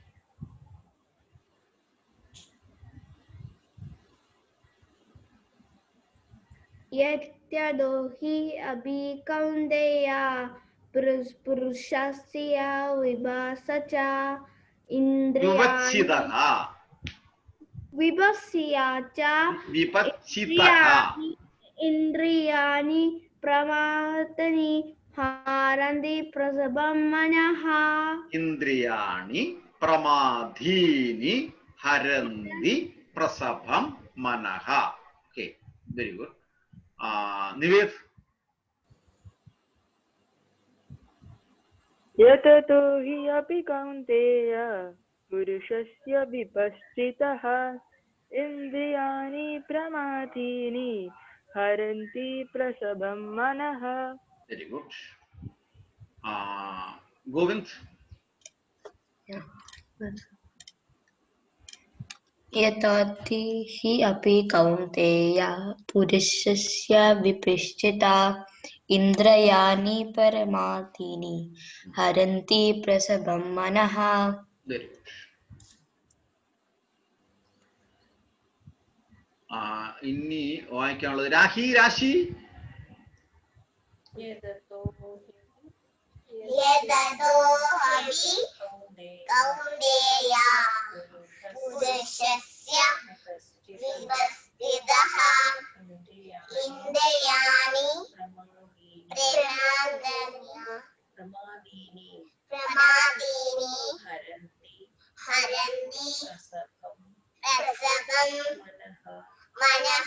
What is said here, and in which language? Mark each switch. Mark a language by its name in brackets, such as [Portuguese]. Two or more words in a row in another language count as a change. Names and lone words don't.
[Sanskrit] യതതോ ഹി അപി കൗന്ദേയ പുരുഷസ്യ വിപശ്ചിതഃ ഇന്ദ്രിയാണി പ്രമാദീനി ഹരന്തി പ്രസഭം മനഃ. ഇന്ദ്രിയാണി പ്രമാദീനി ഹരന്തി പ്രസഭം മനഃ. [English] okay, very good. നിവേദ്. [Sanskrit] यततो हि अपि कौन्तेय पुरुषस्य विपश्चितः इन्द्रियाणि प्रमादीनि हरन्ति प्रसभं मनः. [English] very good. ഗോവിന്ദ്. [Sanskrit] यतोहि हि अपि कौन्तेय पुरुषस्य विपश्चिता इन्द्रियाणि प्रमादीनि हरन्ति प्रसभं मनः. [English] very good. [Malayalam] ഇനി വായിക്കാനുള്ളത് രാഹി. രാശി. [Sanskrit] യതതോ യതതോ ഹി കൗന്ദേയ പുരുഷസ്യ വിപശ്ചിതഃ ഇന്ദ്രിയാണി പ്രമാദീനി ഹരന്തി പ്രസഭം മനഃ.